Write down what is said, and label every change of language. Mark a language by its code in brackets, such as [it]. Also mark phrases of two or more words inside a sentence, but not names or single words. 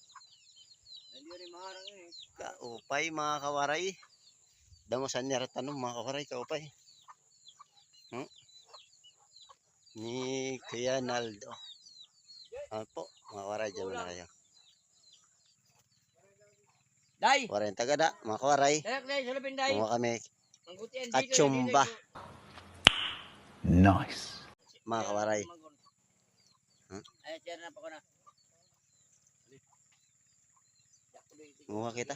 [war] Kaupay mga kawaray. Damusan niya tanong mga kawaray, kaupay. Ni Quinaldo. [tl] Ano po, mga kawaray, dyan na kayo. Day! [war] Waray tagada, mga kawaray. [tl] Kumuha kami katsumba. [en] Nice. [tl] Mga kawaray. Kumuha kita.